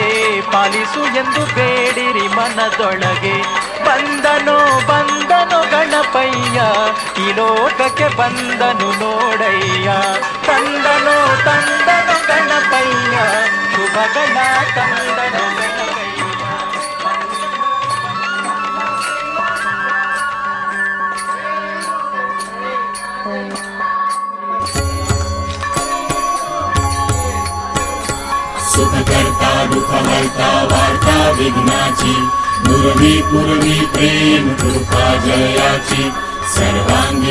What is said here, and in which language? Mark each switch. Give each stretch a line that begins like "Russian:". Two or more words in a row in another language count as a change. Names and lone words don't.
Kannada: ಪಾಲಿಸು ಎಂದು ಬೇಡಿರಿ ಮನದೊಳಗೆ. ಬಂದನು ಬಂದನು ಗಣಪಯ್ಯ ಈ ಲೋಕಕ್ಕೆ ಬಂದನು ನೋಡಯ್ಯ. ತಂದನು ತಂದನು ಗಣಪಯ್ಯ ಶುಭಗಳ ತಂದನು ಗಣಪಯ್ಯ.
Marathi: सुखकर्ता दुःखहर्ता वार्ता विघ्नाची दुर्वी पूर्वी प्रेम कृपा जयाची सर्वांगी